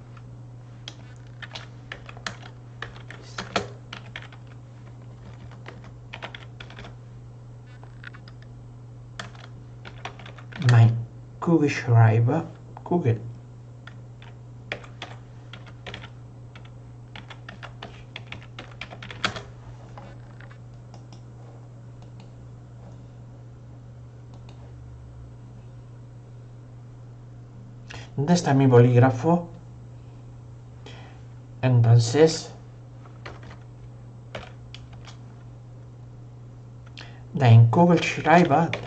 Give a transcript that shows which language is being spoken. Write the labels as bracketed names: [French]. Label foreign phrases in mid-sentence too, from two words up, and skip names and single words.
[German] Mein Kugelschreiber, Kugel. [Spanish] ¿Dónde está mi bolígrafo? Entonces, [German] dein Kugelschreiber,